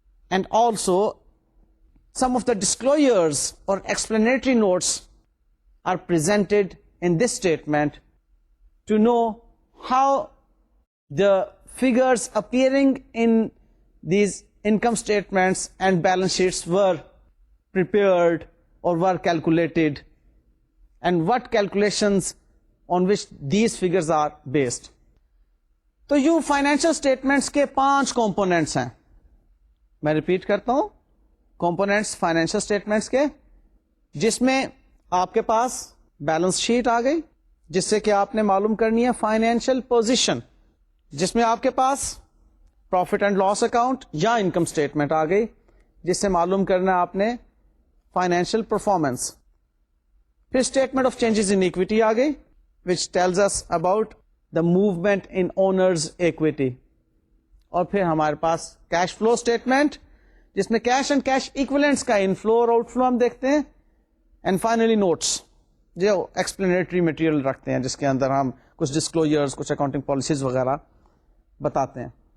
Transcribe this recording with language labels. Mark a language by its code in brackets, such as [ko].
[en] and also some of the disclosures or explanatory notes are presented in this statement to know how the figures appearing in these income statements and balance sheets were prepared or were calculated, and what calculations on which these figures are based. [ur] تو یوں financial statements کے 5 components ہیں. میں repeat کرتا ہوں, components financial statements کے, جس میں آپ کے پاس بیلنس شیٹ آ گئی جس سے کہ آپ نے معلوم کرنی ہے فائنینشیل پوزیشن, جس میں آپ کے پاس پروفٹ اینڈ لاس اکاؤنٹ یا انکم اسٹیٹمنٹ آ گئی جس سے معلوم کرنا ہے آپ نے فائنینشیل پرفارمنس. [en] پھر statement of changes in equity [ur] آ گئی [en] which tells us about the movement in owners equity. [ur] اور پھر ہمارے پاس کیش فلو اسٹیٹمنٹ جس میں کیش اینڈ کیش ایکویلنٹس کا انفلو اور آؤٹ فلو ہم دیکھتے ہیں, اینڈ فائنلی نوٹس جو ایکسپلینیٹری مٹیریل رکھتے ہیں جس کے اندر ہم کچھ ڈسکلوجرز, کچھ اکاؤنٹنگ پالیسیز وغیرہ بتاتے ہیں.